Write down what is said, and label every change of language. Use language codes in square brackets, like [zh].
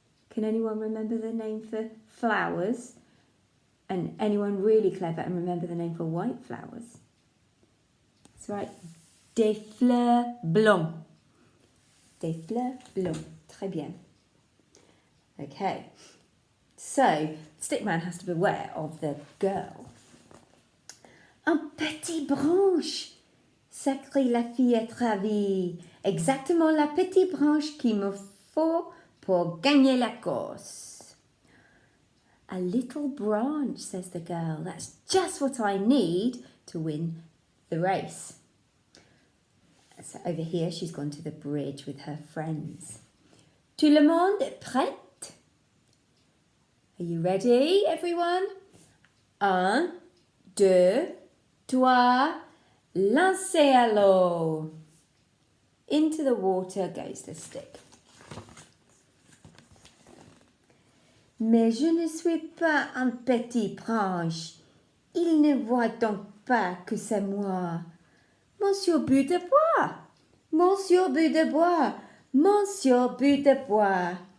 [en] Can anyone remember the name for flowers? And anyone really clever and remember the name for white flowers? That's right, [fr] des fleurs blancs. Des fleurs blancs. Très bien. Okay. [en] So, Stickman has to beware of the girl. [fr] Un petit branche, s'écrie la fillette ravie. Exactement la petite branche qu'il me faut pour gagner la course. [en] A little branch, says the girl. That's just what I need to win the race. So over here, she's gone to the bridge with her friends. [fr] Tout le monde est prêt? [en] Are you ready, everyone? [fr] Un, deux, trois, lancez à l'eau. [en] Into the water goes the stick. [fr] Mais je ne suis pas un petit branche. Il ne voit donc pas que c'est moi. Monsieur Bout de Bois, Monsieur Bout de Bois, Monsieur Bout de Bois.